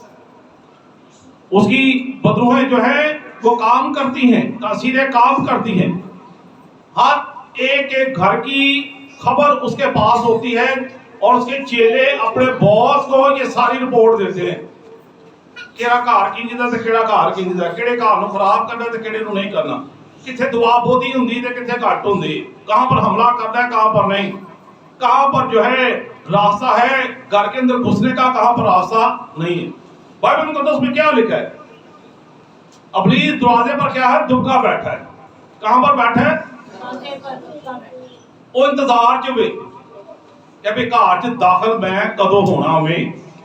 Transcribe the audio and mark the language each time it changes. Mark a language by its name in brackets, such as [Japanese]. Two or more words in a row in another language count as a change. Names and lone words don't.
[Urdu] اس کی بدروہیں جو ہیں وہ کام کرتی ہیں، تاثیریں کام کرتی ہیں. ہر ایک ایک گھر کی خبر اس کے پاس ہوتی ہے، اور اس کے چیلے اپنے باس کو یہ ساری رپورٹ دیتے ہیں. [Punjabi] کیڑا گھر کینجدا تے کیڑا گھر کینجدا، کیڑے گھر نو خراب کرنا تے کیڑے نو نہیں کرنا. کتھے دعا بہتی ہوندی تے کتھے گھٹ ہوندی, [Urdu] کہاں پر حملہ کرنا ہے کہاں پر نہیں، کہاں پر جو ہے راستہ ہے گھر کے اندر گھسنے کا، کہاں پر راستہ نہیں ہے. بائبل مقدس میں کیا لکھا ہے؟ ابلیس دروازے پر کیا ہے? دبکا بیٹھا ہے۔ کہاں پر بیٹھا ہے? [Punjabi] وو انتظار چ وے کہ بھی گھر چ داخل میں کدوں ہونا میں.